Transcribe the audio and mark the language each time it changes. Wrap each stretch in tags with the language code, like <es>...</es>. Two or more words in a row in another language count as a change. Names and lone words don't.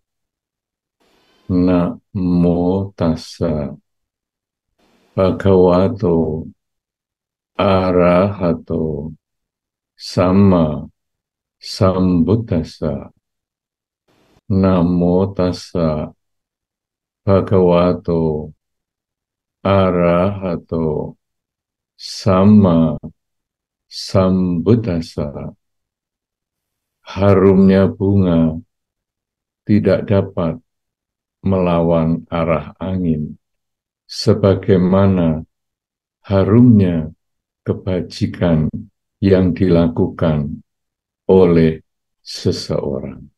<pi>Namo tassa bhagavato arahato sama sambuddhassa. Namo tassa bhagavato arahato sama sambuddhassa.</pi> <id>Harumnya bunga tidak dapat melawan arah angin, sebagaimana harumnya kebajikan yang dilakukan oleh seseorang.</id>